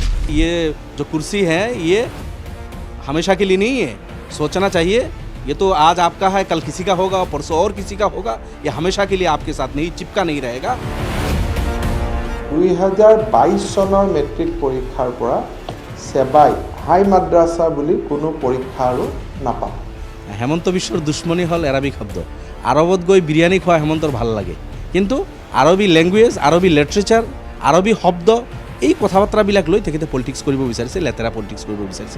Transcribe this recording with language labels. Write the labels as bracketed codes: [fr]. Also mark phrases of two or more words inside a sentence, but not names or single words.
[hi] ये जो कुर्सी है ये हमेशा के लिए नहीं है, सोचना चाहिए। ये तो आज आपका है, कल किसी का होगा, परसों और किसी का होगा। ये हमेशा के लिए आपके साथ नहीं चिपका नहीं रहेगा। [as] 2022 চনৰ মেট্ৰিক পৰীক্ষাৰ পৰা সেবাই হাই মাদ্ৰাছা বুলি কোনো পৰীক্ষা আৰু নাপায়। হেমন্ত বিশ্বৰ দুশ্মনী হ'ল এৰাবিক শব্দ। আৰবত গৈ বিৰিয়ানী খোৱা হেমন্তৰ ভাল লাগে, কিন্তু আৰবী লেংগুৱেজ, আৰবী লিটাৰেচাৰ, আৰবী শব্দ এই কথা বাৰ্তাবিলাক লৈ তেখেতে পলিটিক্স কৰিব বিচাৰিছে, লেতেৰা পলিটিক্স কৰিব বিচাৰিছে।